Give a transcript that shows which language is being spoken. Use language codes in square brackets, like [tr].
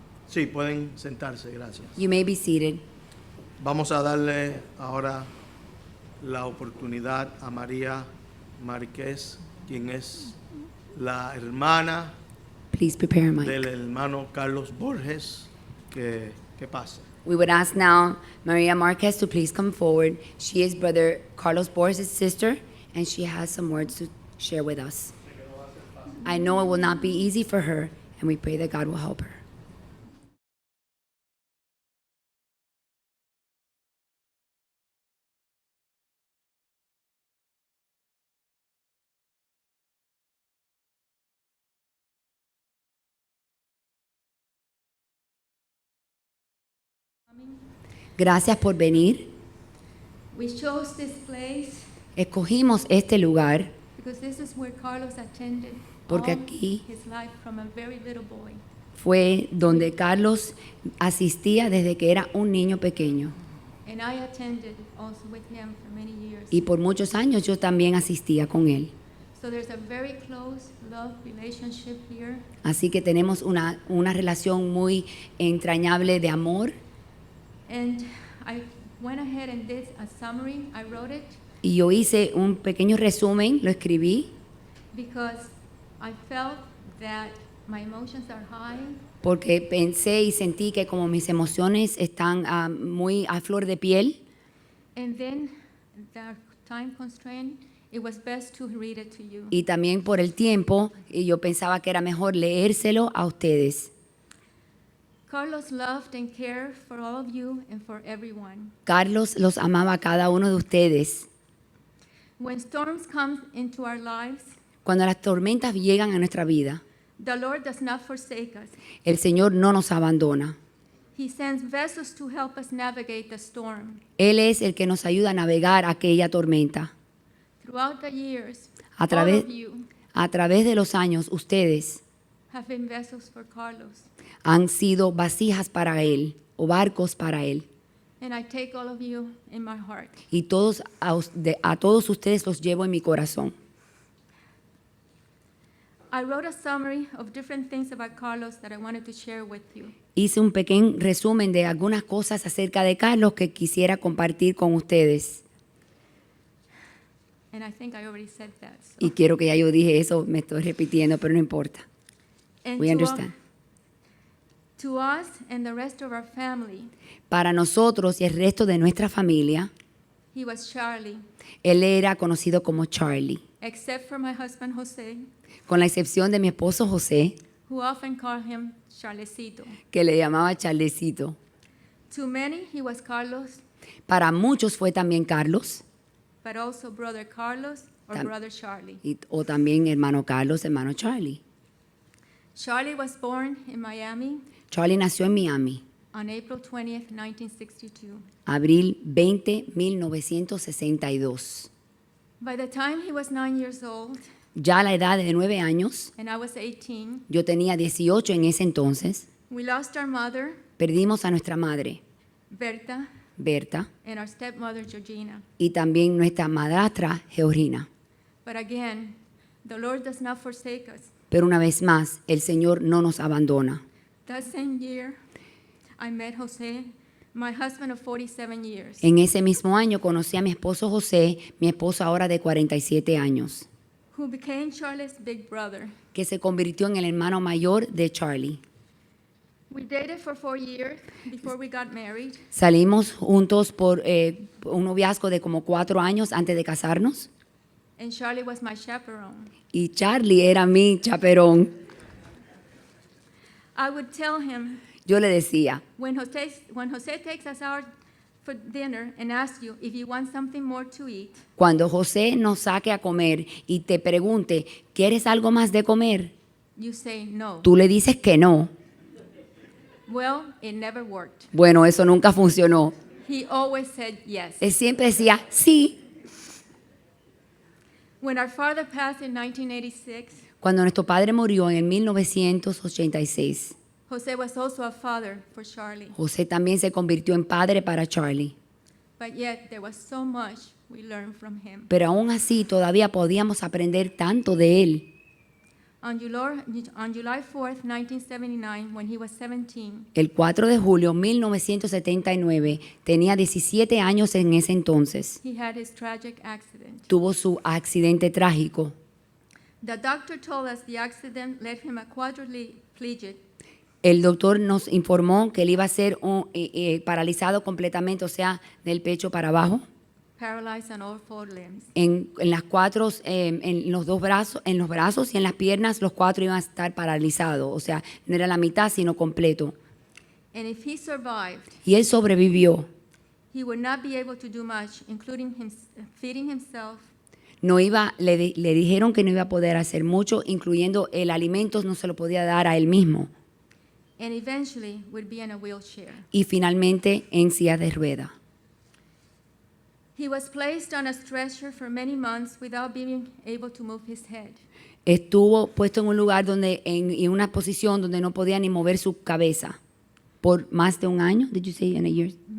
[es] Sí, pueden sentarse, gracias. [en] You may be seated. [es] Vamos a darle ahora la oportunidad a María Márquez, quien es la hermana [en] Please prepare a mic. [es] del hermano Carlos Borges, que pase. [en] We would ask now Maria Marquez to please come forward. She is Brother Carlos Borges' sister, and she has some words to share with us. I know it will not be easy for her, and we pray that God will help her. [es] Gracias por venir. [en] We chose this place [es] Escogimos este lugar [en] because this is where Carlos attended [es] Porque [en] all [es] aquí- [en] his life from a very little boy. [es] fue donde Carlos asistía desde que era un niño pequeño. [en] And I attended also with him for many years. [es] Y por muchos años yo también asistía con él. [en] So there's a very close love relationship here. [es] Así que tenemos una relación muy entrañable de amor. [en] And I went ahead and did a summary. I wrote it [es] Y yo hice un pequeño resumen, lo escribí, [en] because I felt that my emotions are high [es] porque pensé y sentí que como mis emociones están muy a flor de piel, [en] and then the time constraint, it was best to read it to you. [es] y también por el tiempo, y yo pensaba que era mejor leérselo a ustedes. [en] Carlos loved and cared for all of you and for everyone. [es] Carlos los amaba a cada uno de ustedes. [en] When storms come into our lives, [es] Cuando las tormentas llegan a nuestra vida, [en] the Lord does not forsake us. [es] el Señor no nos abandona. [en] He sends vessels to help us navigate the storm. [es] Él es el que nos ayuda a navegar aquella tormenta. [en] Throughout the years, [es] A [en] all [es] través, [en] of you [es] a través de los años, ustedes [en] have been vessels for Carlos. [es] han sido vasijas para Él o barcos para Él. [en] And I take all of you in my heart. [es] Y a todos ustedes los llevo en mi corazón. [en] I wrote a summary of different things about Carlos that I wanted to share with you. [es] Hice un pequeño resumen de algunas cosas acerca de Carlos que quisiera compartir con ustedes. [en] And I think I already said that. so. [es] Y quiero que ya yo dije eso, me estoy repitiendo, pero no importa. [en] And We understand. to us and the rest of our family, [es] Para nosotros y el resto de nuestra familia, [en] he was Charlie, [es] él era conocido como Charlie, [en] except for my husband Jose, [es] con la excepción de mi esposo José, [en] who often called him Charlecito. [es] que le llamaba Charlecito. [en] To many, he was Carlos, [es] Para muchos fue también Carlos, [en] but also Brother Carlos or [es] Tam- [en] Brother Charlie. [es] o también hermano Carlos, hermano Charlie. [en] Charlie was born in Miami [es] Charlie nació en Miami, [en] on April 20th, 1962. [es] abril 20, 1962. [en] By the time he was 9 years old [es] Ya a la edad de 9 años, [en] and I was 18, [es] yo tenía 18 en ese entonces, [en] we lost our mother, [es] perdimos a nuestra madre, [en] Berta, [es] Berta, [en] and our stepmother, Georgina. [es] y también nuestra madrastra, Georgina. [en] But again, the Lord does not forsake us. [es] Pero una vez más, el Señor no nos abandona. [en] That same year, I met Jose, my husband of 47 years. [es] En ese mismo año conocí a mi esposo José, mi esposo ahora de 47 años, [en] Who became Charlie's big brother. [es] que se convirtió en el hermano mayor de Charlie. [en] We dated for 4 years before we got married, [es] Salimos juntos por un noviazgo de como 4 años antes de casarnos, [en] and Charlie was my chaperone. [es] y Charlie era mi chaperón. [en] I would tell him, [es] Yo le decía, [en] when Jose takes us out for dinner and asks you if you want something more to eat, [es] cuando José nos saque a comer y te pregunte, ¿quieres algo más de comer? [en] you say no. [es] Tú le dices que no. [en] Well, it never worked. [es] Bueno, eso nunca funcionó. [en] He always said yes. [es] Él siempre decía, sí. [en] When our father passed in 1986, [es] Cuando nuestro padre murió en el 1986, [en] Jose was also a father for Charlie. [es] José también se convirtió en padre para Charlie. [en] But yet there was so much we learned from him. [es] Pero aún así todavía podíamos aprender tanto de él. [en] On July 4th, 1979, when he was 17, [es] El 4 de julio de 1979, tenía 17 años en ese entonces. [en] he had his tragic accident. [es] Tuvo su accidente trágico. [en] The doctor told us the accident left him a quadriplegic, [es] El doctor nos informó que él iba a ser paralizado completamente, o sea, del pecho para abajo, [en] paralyzed on all 4 limbs. [es] en las cuatro, en los dos brazos, en los brazos y en las piernas, los cuatro iban a estar paralizados, o sea, no era la mitad, sino completo. [en] And if he survived, [es] Y él sobrevivió. [en] he would not be able to do much, including feeding himself, [es] No iba, le dijeron que no iba a poder hacer mucho, incluyendo el alimento, no se lo podía dar a él mismo. [en] and eventually would be in a wheelchair. [es] Y finalmente en silla de rueda. [en] He was placed on a stretcher for many months without being able to move his head. [es] Estuvo puesto en un lugar donde, en una posición donde no podía ni mover su cabeza por más de un año, [en] did you say in a year?